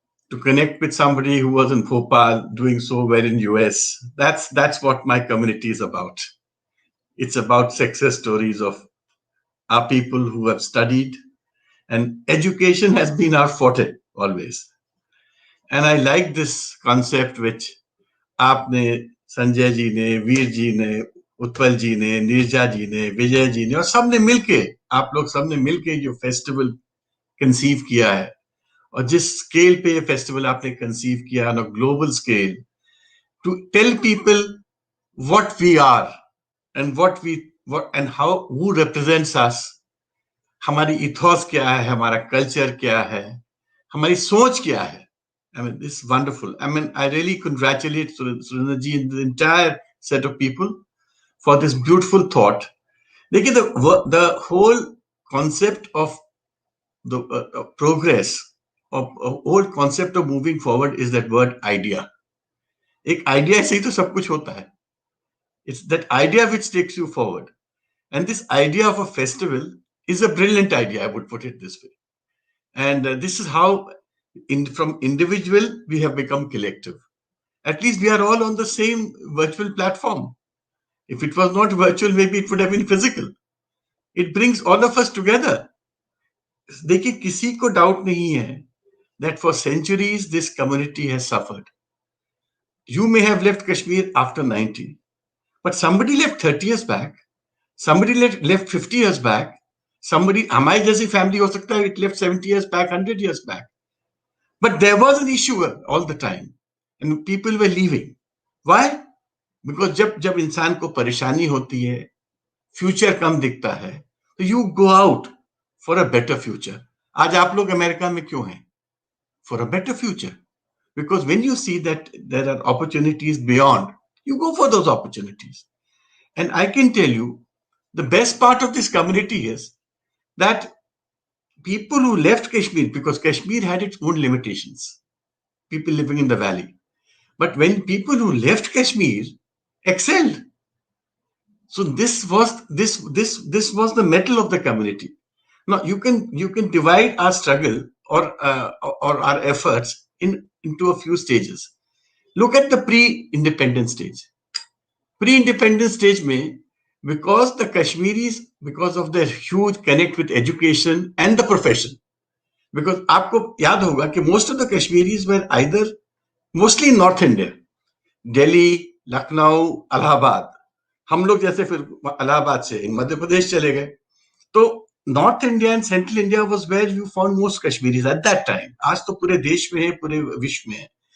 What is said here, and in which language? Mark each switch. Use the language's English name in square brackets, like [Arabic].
[English] To connect with somebody who was in Bhopal doing so well in US, that's what my community is about. It's about success stories of our people who have studied, and education has been our forte always. And I like this concept which [Hindi] आपने संजय जी ने, वीर जी ने, उत्पल जी ने, नीरजा जी ने, विजय जी ने और सबने मिलके, आप लोग सबने मिलके जो फेस्टिवल कंसीव किया है और जिस स्केल पे ये फेस्टिवल आपने कंसीव किया [English] on a global scale to tell people what we are and what and how who represents us, [Hindi] हमारी इथोस क्या है, हमारा कल्चर क्या है, हमारी सोच क्या है. [English] I mean, this is wonderful. I mean, I really congratulate Surendraji and the entire set of people for this beautiful thought. The whole concept of the progress, of whole concept of moving forward is that word idea. [Hindi] एक idea से ही तो सब कुछ होता है. [English] It's that idea which takes you forward. And this idea of a festival is a brilliant idea, I would put it this way. And this is how from individual we have become collective. At least we are all on the same virtual platform. If it was not virtual, maybe it would have been physical. It brings all of us together. [Hindi] देखिए, किसी को doubt नहीं है [English] that for centuries this community has suffered. You may have left Kashmir after 90, but somebody left 30 years back, somebody left 50 years back, somebody, [Hindi] हमारी जैसी family हो सकता है, [English] it left 70 years back, 100 years back. But there was an issue all the time, and people were leaving. Why? [Hindi] Because जब इंसान को परेशानी होती है, फ्यूचर कम दिखता है, तो [English] You go out for a better future. [Hindi] आज आप लोग अमेरिका में क्यों हैं? [English] For a better future. Because when you see that there are opportunities beyond, you go for those opportunities. And I can tell you, the best part of this community is that people who left Kashmir, because Kashmir had its own limitations, people living in the valley. But when people who left Kashmir excelled, so this was the mettle of the community. Now you can divide our struggle or our efforts into a few stages. Look at the pre-independence stage. Pre-independence stage में, because the Kashmiris, because of their huge connect with education and the profession, because [Hindi] आपको याद होगा कि [English] most of the Kashmiris were either mostly in North India, Delhi, Lucknow, Allahabad. [Hindi] हम लोग जैसे फिर इलाहाबाद से मध्य प्रदेश चले गए, तो [English] North India and central India was where you found most Kashmiris at that time. [Hindi] आज तो पूरे देश में है, पूरे विश्व में है.